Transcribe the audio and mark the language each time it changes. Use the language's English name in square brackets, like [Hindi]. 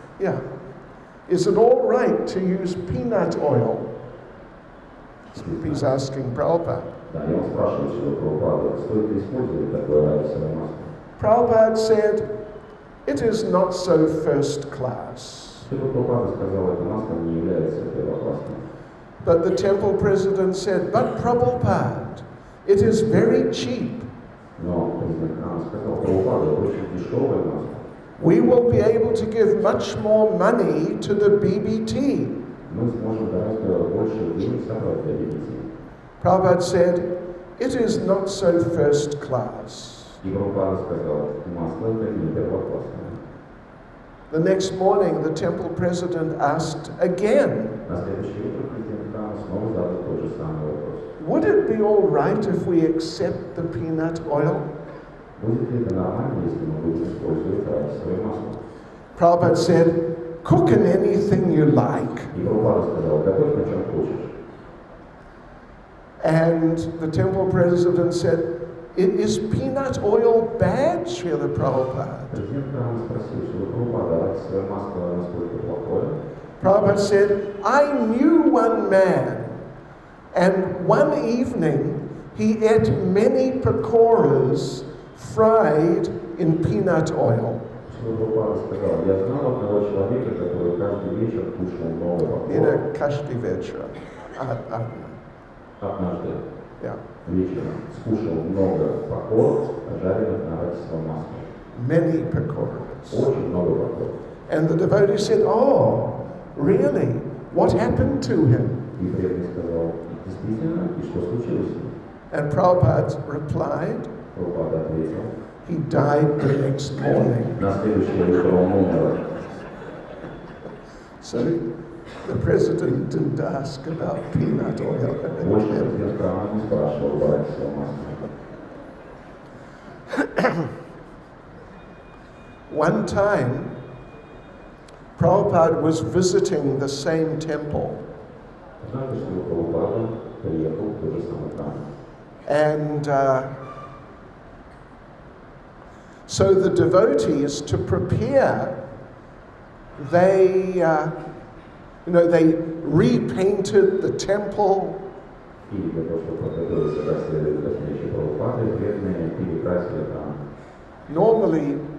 [English] Yeah. Is it all right to use peanut oil? He's asking Prabhupada. [Russian] Да, и он спрашивает Шрилу Прабхупаду, стоит ли использовать такое арахисовое масло? [English] Prabhupada said, it is not so first class. [Russian] Шрила Прабхупада сказал, это масло не является первоклассным. [English] But the temple president said, but Prabhupada, it is very cheap. [Russian] Но президент храма сказал, Прабхупада, это очень дешевое масло. [English] We will be able to give much more money to the BBT. [Russian] Мы сможем гораздо больше денег собрать для BBC. [English] Prabhupada said, it is not so first class. [Russian] И Прабхупада сказал, масло это не первоклассное. [English] The next morning, the temple president asked again, [Russian] На следующее утро президент храма снова задал тот же самый вопрос. [English] would it be all right if we accept the peanut oil? [Russian] Будет ли это нормально, если мы будем использовать арахисовое масло? [English] Prabhupada said, cook in anything you like. [Russian] И Прабхупада сказал, готовь на чем хочешь. [English] And the temple president said, is peanut oil bad, Srila Prabhupada? [Russian] Президент храма спросил, что Прабхупада, арахисовое масло насколько плохое? [English] Prabhupada said, I knew one man, and one evening he ate many pakoras fried in peanut oil. [Russian] Прабхупада сказал, я знал одного человека, который каждый вечер кушал много покоров. Каждый вечер. Однажды [English] Yeah. [Russian] вечером скушал много покоров, жареных на арахисовом масле. [English] Many pakoras. [Russian] Очень много покоров. [English] And the devotee said, oh, really? What happened to him? [Russian] И преданный сказал, действительно, и что случилось с ним? [English] And Prabhupada replied, [Russian] Прабхупада ответил, [English] he died the next morning. [Russian] на следующее утро он умер. [English] So the president didn't ask about peanut oil. [Russian] Больше президент храма не спрашивал об арахисовом масле. [English] One time, Prabhupada was visiting the same temple. [Russian] Однажды Шрила Прабхупада приехал в тот же самый храм. [English] And so the devotees, to prepare, they repainted the temple. [Russian] И для того, чтобы подготовиться к встрече Прабхупады, преданные перекрасили храм.